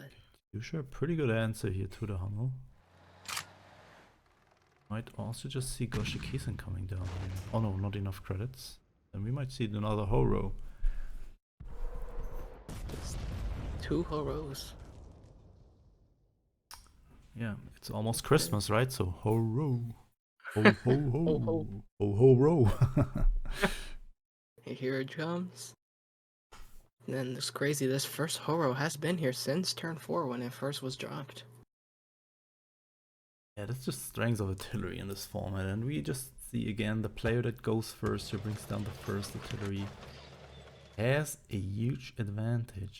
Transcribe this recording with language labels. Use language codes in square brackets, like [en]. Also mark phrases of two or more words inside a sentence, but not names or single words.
[en] you sure pretty good answer here to the Hummel. Might also just see Goshikisen coming down here. Oh no, not enough credits. Then we might see another whole row. Just 2 whole rows. Yeah, it's almost Christmas, right? So ho row. Ho ho ho. Ho, ho. Ho ho row. Here it comes. And then it's crazy, this first Horo has been here since turn 4 when it first was dropped. Yeah, that's just strength of artillery in this format, and we just see again the player that goes first, who brings down the first artillery, has a huge advantage.